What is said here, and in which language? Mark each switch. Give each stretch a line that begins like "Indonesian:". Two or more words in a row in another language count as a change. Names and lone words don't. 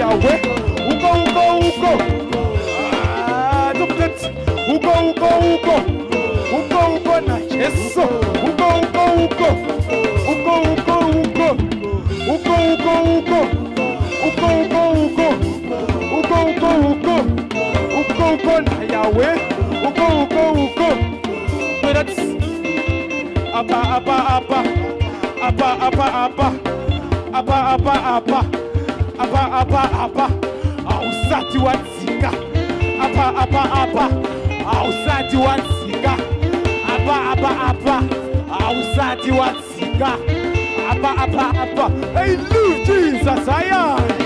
Nyanja: Uko uko na Yesu, uko na Yahweh, uko. That's apa ausati watsika ausati watsika ausati watsika
English: hey Lord Jesus
Nyanja: aya